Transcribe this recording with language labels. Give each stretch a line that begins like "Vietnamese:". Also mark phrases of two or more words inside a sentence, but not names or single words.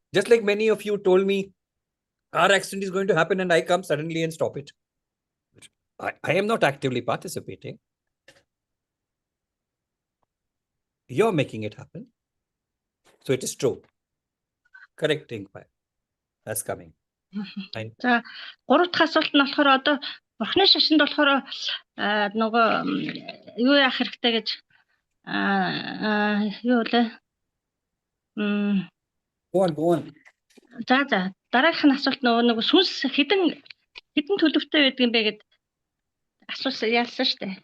English: Just like many of you told me, our accident is going to happen and I come suddenly and stop it. I am not actively participating. You're making it happen. So it is true. Correcting. That's coming.
Mongolian: За 3 дахь асуулт нь болохоор одоо бурхны шашинд болохоор нөгөө юу яах хэрэгтэй гэж юу вэ?
English: Go on.
Mongolian: За дараагийнх нь асуулт нөгөө сүнс хідэн төлөвтэй байдаг юм бэ гэд асуусан яасан шүү дээ.